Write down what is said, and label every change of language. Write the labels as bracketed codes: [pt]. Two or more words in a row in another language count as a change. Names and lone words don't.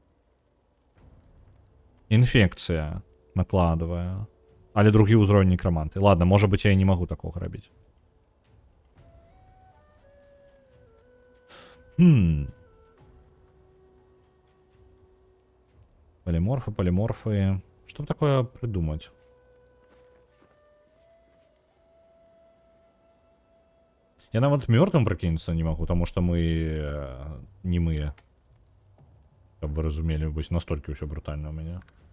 [be] Інфекцыя накладывае. Але другі ўзровень некраманты. Ладно, можа быць, я не магу такога рабіць. [ru] Полиморфы. Что такое придумать? [be] Я нават мёртвым прыкінуцца [ru] не могу, потому что мы не мы. [be] Каб вы разумелі, вось настолькі ўсё брутальна у мяне.